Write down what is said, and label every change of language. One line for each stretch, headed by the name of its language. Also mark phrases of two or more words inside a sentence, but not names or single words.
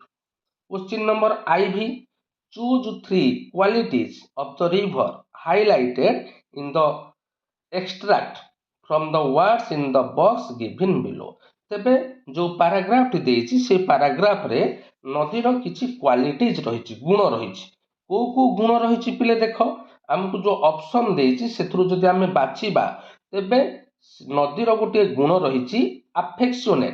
English: Question number IV. Choose 3 qualities of the river highlighted in the extract from the words in the box given below.
Odia: ତେବେ ଯୋଉ ପାରାଗ୍ରାଫଟି ଦେଇଛି ସେ ପାରାଗ୍ରାଫରେ ନଦୀର କିଛି କ୍ୱାଲିଟିଜ ରହିଛି, ଗୁଣ ରହିଛି। କୋଉ କୋଉ ଗୁଣ ରହିଛି ପିଲେ ଦେଖ, ଆମକୁ ଯୋଉ ଅପସନ ଦେଇଛି ସେଥିରୁ ଯଦି ଆମେ ବାଛିବା ତେବେ ନଦୀର ଗୋଟିଏ ଗୁଣ ରହିଛି ଆଫେକ୍ସୋନେଟ।